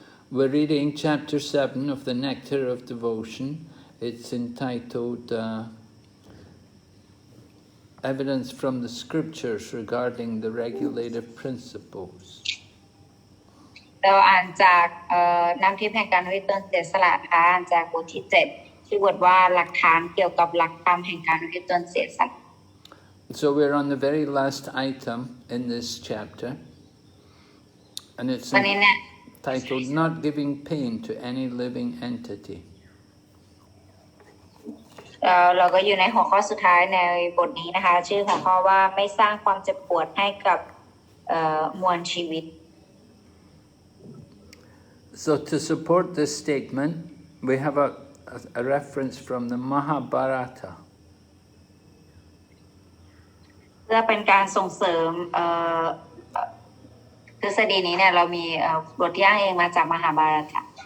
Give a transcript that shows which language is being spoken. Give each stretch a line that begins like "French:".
English: We're reading chapter 7 of the Nectar of Devotion. It's entitled Evidence from the Scriptures Regarding the Regulative Principles.
Thai: เราอ่านจากน้ำทิพย์แห่งการวิตนเสียสละค่ะอ่านจากบทที่7ชื่อบทว่าหลักฐานเกี่ยวกับหลักธรรมแห่งการวิตนเสียสละ
English: So we're on the very last item in this chapter, and it's entitled Not Giving Pain to Any Living Entity.
Thai: เราก็อยู่ในหัวข้อสุดท้ายในบทนี้นะคะชื่อหัวข้อว่าไม่สร้างความเจ็บปวดให้กับมวลชีวิต
English: So to support this statement, we have a reference from the Mahabharata.
Thai: เพื่อเป็นการส่งเสริมทฤษฎีนี้เนี่ยเรามีบทที่อ้างอิงมาจากมหาภารตะ